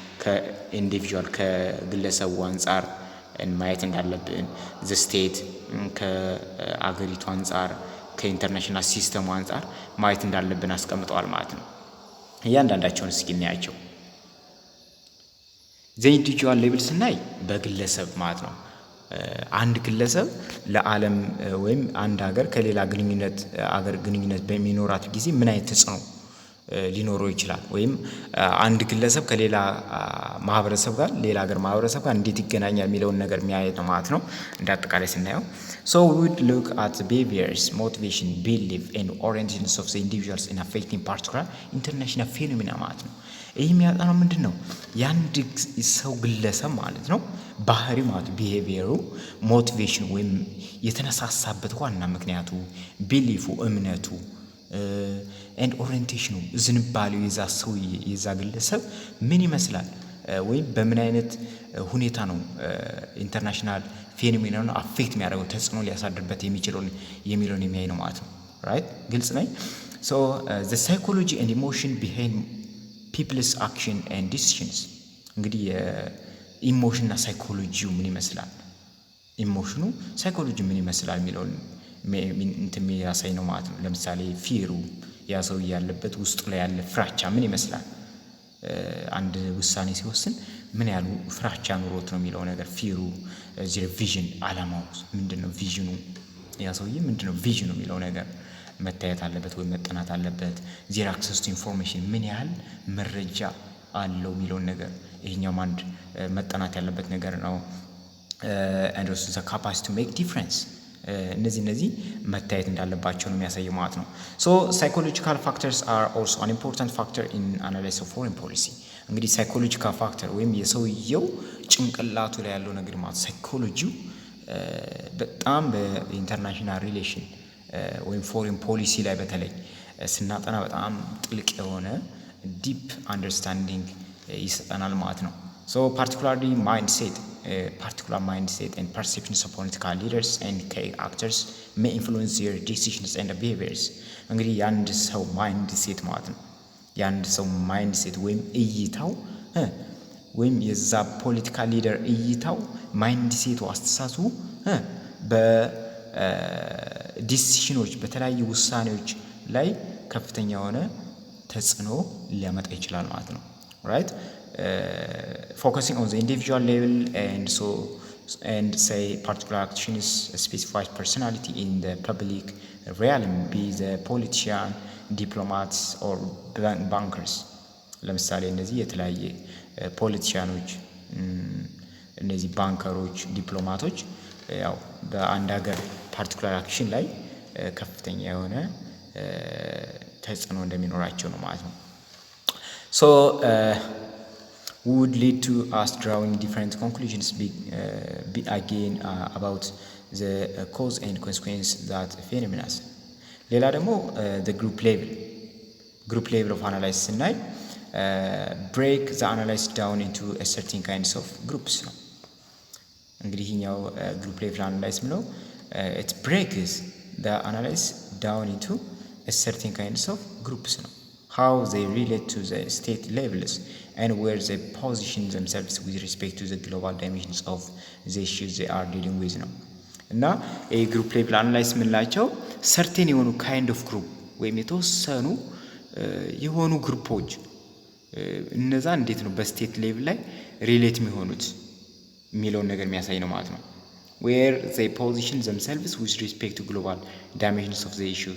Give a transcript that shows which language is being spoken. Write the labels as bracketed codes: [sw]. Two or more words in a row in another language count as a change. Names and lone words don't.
[am] ከግለሰቡ አንጻር ማየት እንዳለብን፣ [en] the state [am] ከአገሪቱ አንጻር ከኢንተርናሽናል ሲስተሙ አንጻር ማየት እንዳለብን አስቀምጠዋል ማለት ነው። እያንዳንዳቸውን እስኪ እናያቸው። [en] the individual level [am] ስናይ በግለሰብ ማለት ነው። አንድ ግለሰብ ለዓለም ወይም አንድ ሀገር ከሌላ ግንኙነት በሚኖራት ጊዜ ምን አይነት ተጽዕኖ ሊኖረው ይችላል? ወይም አንድ ግለሰብ ከሌላ ማህበረሰብ ጋር ሌላ ሀገር ማህበረሰብ ጋር እንዴት ይገናኛል የሚለውን ነገር የሚያይ ነው ማለት ነው። እንደ አጠቃላይ ስናየው [en] so we would look at the behaviors, motivation, belief and orientations of the individuals in affecting particular international phenomena [am] ማለት ነው። ይህ የሚያጠናው ምንድን ነው? የአንድ ሰው ግለሰብ ማለት ነው ባህሪ ማለት ቢሄቪየሩ፣ ሞቲቬሽን ወይም የተነሳሳበት ዋና ምክንያቱ፣ ቢሊፉ እምነቱ ኤንድ ኦሪየንቴሽኑ ዝንባሌው የዛ ሰው የዛ ግለሰብ ምን ይመስላል ወይም በምን አይነት ሁኔታ ነው ኢንተርናሽናል ፌኖሜናን አፌክት የሚያደርገው ተጽዕኖ ሊያሳድርበት የሚለውን የሚያይ ነው ማለት ነው። ራይት ግልጽ ነኝ። [en] so the psychology and emotion behind people's action and decisions [am] እንግዲህ ኢሞሽንና ሳይኮሎጂው ምን ይመስላል፣ ኢሞሽኑ ሳይኮሎጂ ምን ይመስላል የሚለውን እንትን የሚያሳይ ነው ማለት ነው። ለምሳሌ ፊሩ ያ ሰው ያለበት ውስጡ ላይ ያለ ፍራቻ ምን ይመስላል፣ አንድ ውሳኔ ሲወስን ምን ያሉ ፍራቻ ኑሮት ነው የሚለው ነገር ፊሩ። እዚህ ቪዥን አላማው ምንድነው፣ ቪዥኑ ያ ሰውዬ ምንድነው ቪዥኑ የሚለው ነገር መታየት አለበት ወይም መጠናት አለበት። [en] their access to information [am] ምን ያህል መረጃ አለው የሚለውን ነገር ይሄኛው አንድ መጠናት ያለበት ነገር ነው። and [en] also the capacity to make difference [am] እነዚህ መታየት እንዳለባቸው ነው የሚያሳየው ማለት ነው። [en] so psychological factors are also an important factor in analysis of foreign policy [am] እንግዲህ [en] psychological factor [am] ወይም የሰውየው ጭንቅላቱ ላይ ያለው ነገር ማለት ሳይኮሎጂው በጣም በኢንተርናሽናል ሪሌሽን ወይም [en] foreign policy [am] ላይ በተለይ ስናጠና በጣም ጥልቅ የሆነ [en] deep understanding [am] ይሰጠናል ማለት ነው። [en] so particular mindset and perceptions of political leaders and key actors may influence their decisions and behaviors [am] እንግዲህ የአንድ ሰው [en] mindset [am] ማለት ነው። የአንድ ሰው [en] mindset [am] ወይም እይታው ወይም የዛ [en] political leader [am] እይታው ማይንድ ሴቱ አስተሳሰቡ በዲሲሽኖች በተለያዩ ውሳኔዎች ላይ ከፍተኛ የሆነ ተጽዕኖ ሊያመጣ ይችላል ማለት ነው። [en] right focusing on the individual level and say particular actions specified personality in the public realm, be the politician, diplomats or bankers [am] ለምሳሌ እነዚህ የተለያየ ፖለቲሻኖች፣ እነዚህ ባንከሮች፣ ዲፕሎማቶች ያው በአንድ ሀገር [en] particular action [am] ላይ ከፍተኛ የሆነ ተጽዕኖ እንደሚኖራቸው ነው ማለት ነው። [en] so would lead to us drawing different conclusions again about the cause and consequence that phenomena [am] ሌላ ደግሞ [en] the group level of analysis ስናይ break the analysis down into a certain kinds of groups [am] ነው። እንግዲህ ይሄኛው [en] group level analysis ነው it breaks the analysis down into a certain kinds of groups ነው how they relate to the state levels and where they position themselves with respect to the global dimensions of the issues they are dealing [am] with ነው። እና [en] group level analysis [am] የምንላቸው ሰርቴን የሆኑ [en] kind of group [am] ወይም የተወሰኑ የሆኑ ግሩፖች እነዛ እንዴት ነው በስቴት ሌቭል ላይ ሪሌት የሚሆኑት የሚለውን ነገር የሚያሳይ ነው ማለት ነው። [en] where they position themselves with respect to global dimensions of the issues